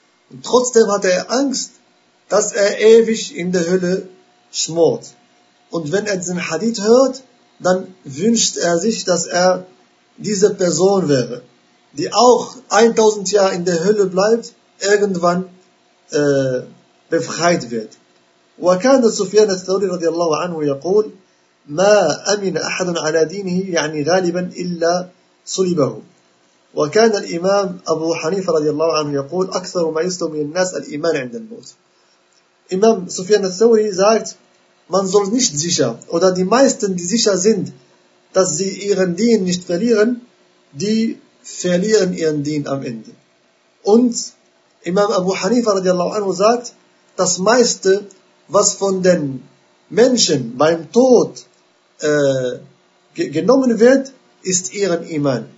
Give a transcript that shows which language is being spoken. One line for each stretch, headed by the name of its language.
German: Und trotzdem hatte er Angst, dass er ewig in der Hölle schmort. Und wenn er diesen Hadith hört, dann wünscht er sich, dass er diese Person wäre, die auch 1000 Jahre in der Hölle bleibt, irgendwann befreit wird.
Arabic: وكان سفيان الثوري رضي الله عنه يقول ما أمن أحد على دينه يعني غالبا إلا صلبه. وكان الإمام أبو حنيفة رضي الله عنه يقول أكثر ما يسلم من الناس الإيمان عند الموت. إمام سفيان الثوري
German: sagt, man soll nicht sicher, oder die meisten, die sicher sind, dass sie ihren Dien nicht verlieren, die verlieren ihren Dien am Ende. Und Imam Abu Hanifa radiallahu anhu sagt, das meiste, was von den Menschen beim Tod genommen wird, ist ihren Iman.